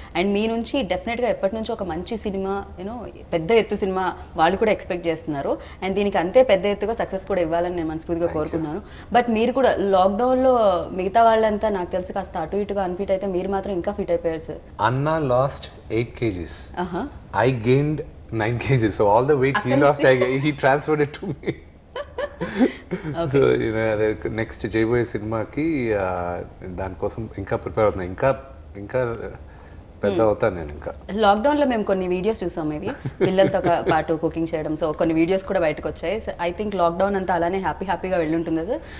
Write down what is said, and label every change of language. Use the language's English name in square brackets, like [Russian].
[Telugu] And మీ నుంచి డెఫినెట్గా ఎప్పటి నుంచో ఒక మంచి సినిమా, యూనో పెద్ద ఎత్తు సినిమా వాళ్ళు కూడా ఎక్స్పెక్ట్ చేస్తున్నారు. అండ్ దీనికి అంతే పెద్ద ఎత్తుగా సక్సెస్ కూడా ఇవ్వాలని నేను మనస్ఫూర్తిగా కోరుకున్నాను. బట్ మీరు కూడా లాక్డౌన్లో మిగతా వాళ్ళంతా నాకు తెలిసి కాస్త అటు ఇటుగా అన్ఫిట్ అయితే, మీరు మాత్రం ఇంకా ఫిట్ అయిపోయారు సార్. [English] అన్న lost 8 kgs. I gained 9 kgs. So all the weight he lost, he transferred it to me. Okay. [Telugu] So you know, next చేయబోయే సినిమాకి దానికోసం ఇంకా ప్రిపేర్ అవుతున్నా. ఇంకా పెద్ద అవుతాను నేను. ఇంకా లాక్డౌన్లో మేము కొన్ని వీడియోస్ చూసాం, ఇవి పిల్లలతో పాటు కుకింగ్ చేయడం. సో కొన్ని వీడియోస్ కూడా బయటకు వచ్చాయి. ఐ థింక్ లాక్డౌన్ అంతా అలానే హ్యాపీగా వెళ్ళి ఉంటుందా సార్?